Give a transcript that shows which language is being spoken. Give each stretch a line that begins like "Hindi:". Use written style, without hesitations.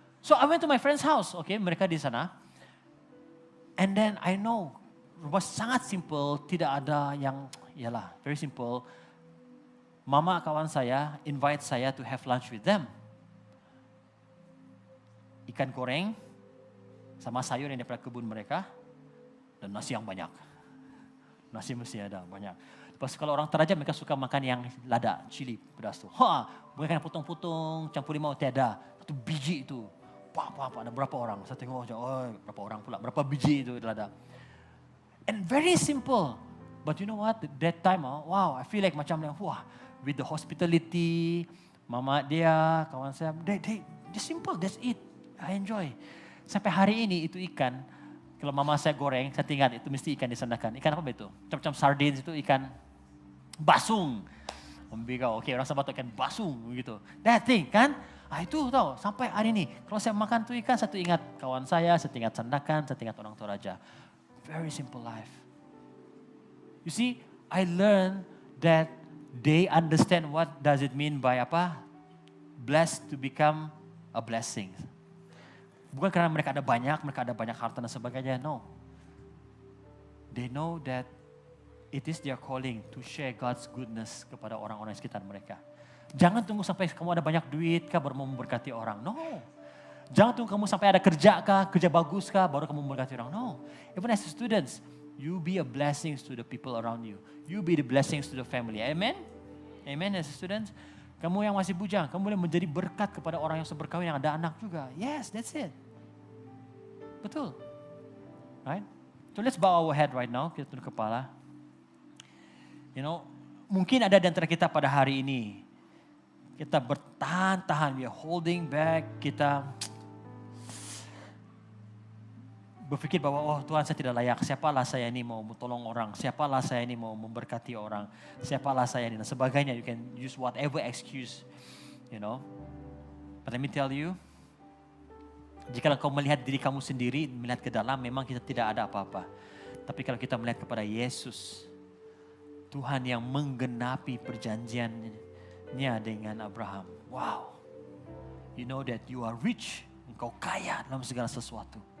English: So, I went to my friend's house.
Malay: Oke, mereka di sana.
English: And then I know,
Malay: rumah sangat simple, tidak ada yang,
English: very simple.
Malay: Mama kawan saya
English: invite saya to have lunch with them.
Malay: Ikan goreng, sama sayur yang daripada kebun mereka, dan nasi yang banyak. Nasi mesti ada banyak. Lepas kalau orang Toraja mereka suka makan yang lada, cili, pedas tu. Bukan potong-potong, campur limau, tiada. Satu biji itu. Ada berapa orang? Saya tengok, berapa orang pula, berapa biji itu ada.
English: And very simple. But you know what? That time, wow, I feel like
Malay: macam, wah,
English: with the hospitality,
Malay: mama dia, kawan saya,
English: they just simple, that's it. I enjoy.
Malay: Sampai hari ini itu ikan, kalau mama saya goreng, saya ingat itu mesti ikan disandakan. Ikan apa itu? Macam sardines itu ikan basung. Oke, orang Sabah ikan basung gitu.
English: That thing
Malay: kan? Itu tahu, sampai hari ini. Kalau saya makan tuh ikan, saya ingat kawan saya ingat sandakan, saya ingat orang Toraja.
English: Very simple life. You see, I learned that they understand what does it mean by blessed to become a blessing.
Malay: Bukan karena mereka ada banyak harta dan sebagainya.
English: No. They know that it is their calling to share God's goodness
Malay: kepada orang-orang di sekitar mereka. Jangan tunggu sampai kamu ada banyak duit kah baru mau memberkati orang. No. Jangan tunggu kamu sampai ada kerja bagus kah baru kamu memberkati orang.
English: No. Even as students, you be a blessing to the people around you. You be the blessings to the family.
Malay: Amen?
English: Amen as students.
Malay: Kamu yang masih bujang, kamu boleh menjadi berkat kepada orang yang berkahwin yang ada anak juga.
English: Yes, that's it.
Malay: Betul.
English: Right? So let's bow our head right now.
Malay: Kita tunduk kepala.
English: You know,
Malay: mungkin ada di antara kita pada hari ini. Kita bertahan-tahan,
English: we are holding back,
Malay: kita berpikir bahwa Tuhan saya tidak layak, siapalah saya ini mau tolong orang, siapalah saya ini mau memberkati orang, siapalah saya ini dan sebagainya.
English: You can use whatever excuse, you know. But let me tell you,
Malay: jika kau melihat diri kamu sendiri, melihat ke dalam, memang kita tidak ada apa-apa. Tapi kalau kita melihat kepada Yesus, Tuhan yang menggenapi perjanjiannya dengan Abraham.
English: Wow, you know that you are rich,
Malay: engkau kaya dalam segala sesuatu.